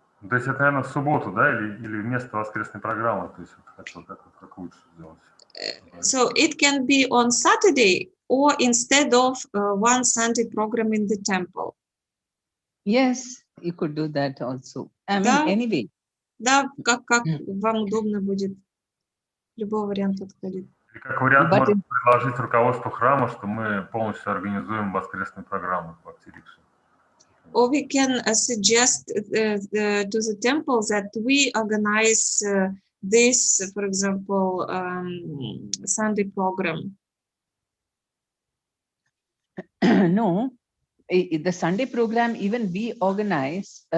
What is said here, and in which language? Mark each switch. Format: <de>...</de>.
<ru>То есть это, наверное, в субботу, да, или вместо воскресной программы, то есть хотел как лучше сделать?</ru> <en>So it can be on Saturday or instead of one Sunday program in the temple. Yes, you could do that also. I mean,</en> <ru>Да.</ru> <en>anyway.</en> <ru>Да, как вам удобно будет. Любой вариант подходит. И как вариант</ru> <en>But</en> <ru>можно предложить руководству храма, что мы полностью организуем воскресную программу в Бхакти-рикше.</ru> <en>Or we can suggest to the temple that we organize this, for example, Sunday program. No, the Sunday program, even we organize.</en>